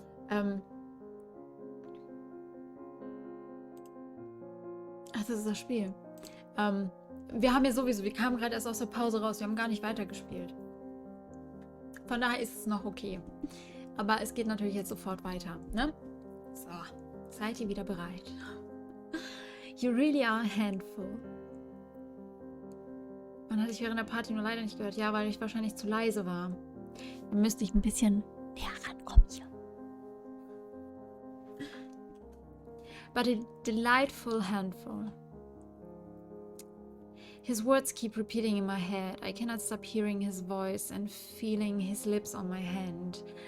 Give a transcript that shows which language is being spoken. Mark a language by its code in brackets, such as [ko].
[de] Ach, das ist das Spiel. Wir haben ja sowieso, wir kamen gerade erst aus der Pause raus, wir haben gar nicht weitergespielt. Von daher ist es noch okay. Aber es geht natürlich jetzt sofort weiter, ne? So, seid ihr wieder bereit? [en] You really are a handful. [de] Man hat dich während der Party nur leider nicht gehört. Ja, weil ich wahrscheinlich zu leise war. Dann müsste ich ein bisschen näher rankommen hier. [en] But a delightful handful. His words keep repeating in my head. I cannot stop hearing his voice and feeling his lips on my hand.